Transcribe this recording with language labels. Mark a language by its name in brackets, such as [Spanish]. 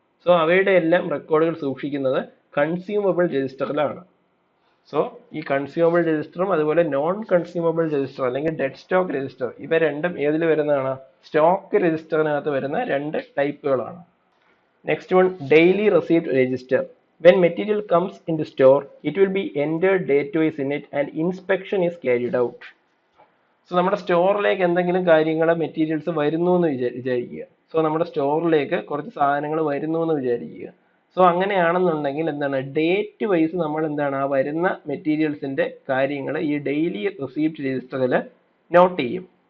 [Malayalam] So അവയുടെ എല്ലാം റെക്കോർഡുകൾ സൂക്ഷിക്കുന്നത് കൺസ്യൂമബിൾ രജിസ്റ്ററിലാണ്. സോ ഈ കൺസ്യൂമബിൾ രജിസ്റ്ററും അതുപോലെ നോൺ കൺസ്യൂമബിൾ രജിസ്റ്റർ അല്ലെങ്കിൽ ഡെഡ് സ്റ്റോക്ക് രജിസ്റ്റർ, ഇവ രണ്ടും ഏതിൽ വരുന്നതാണ്, സ്റ്റോക്ക് രജിസ്റ്ററിനകത്ത് വരുന്ന രണ്ട് ടൈപ്പുകളാണ്. [English] Next one, daily receipt register. When material comes into store, it will be entered date-wise in it and inspection is carried out. [Malayalam] So നമ്മുടെ സ്റ്റോറിലേക്ക് എന്തെങ്കിലും കാര്യങ്ങൾ മെറ്റീരിയൽസ് വരുന്നു എന്ന് വിചാരിക്കുക. സോ നമ്മുടെ സ്റ്റോറിലേക്ക് കുറച്ച് സാധനങ്ങൾ വരുന്നു എന്ന് വിചാരിക്കുക. സോ അങ്ങനെയാണെന്നുണ്ടെങ്കിൽ എന്താണ് ഡേറ്റ് വൈസ് നമ്മൾ എന്താണ് ആ വരുന്ന മെറ്റീരിയൽസിന്റെ കാര്യങ്ങൾ ഈ ഡെയിലി റെസീപ്റ്റ് രജിസ്റ്ററിൽ നോട്ട് ചെയ്യും.